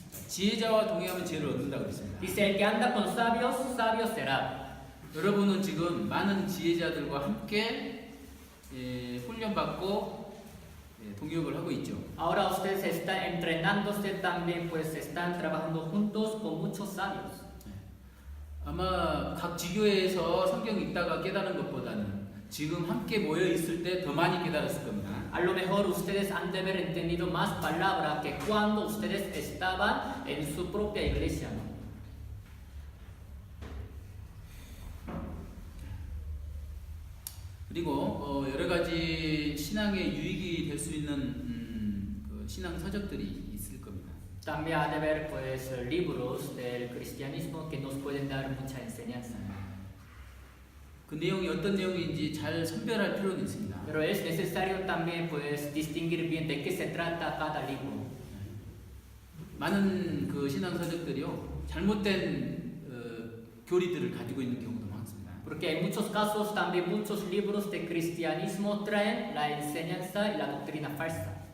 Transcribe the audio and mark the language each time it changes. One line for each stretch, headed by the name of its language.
Korean: 지혜자와 동행하면 지혜를 얻는다 그랬습니다.
Spanish: Dice, el que anda con sabios, sabio será.
Korean: 여러분은 지금 많은 지혜자들과 함께 훈련받고 동역을 하고 있죠.
Spanish: Ahora ustedes están entrenándose también, pues están trabajando juntos con muchos sabios.
Korean: 아마 각 지교회에서 성경 읽다가 깨달은 것보다는 지금 함께 모여 있을 때 더 많이 깨달았을 겁니다.
Spanish: A lo mejor ustedes han de haber entendido más palabra que cuando ustedes estaban en su propia iglesia, ¿no?
Korean: 그리고 여러 가지 신앙의 유익이 될 수 있는 그 신앙 서적들이 있을 겁니다.
Spanish: También ha de haber pues libros del cristianismo que nos pueden dar mucha enseñanza.
Korean: 그 내용이 어떤 내용인지 잘 선별할 필요는 있습니다.
Spanish: Pero es necesario también pues distinguir bien de qué se trata cada libro.
Korean: 많은 그 신앙 서적들이요 잘못된 교리들을 가지고 있는 경우도 많습니다.
Spanish: Porque en muchos casos también muchos libros de cristianismo traen la enseñanza y la doctrina falsa.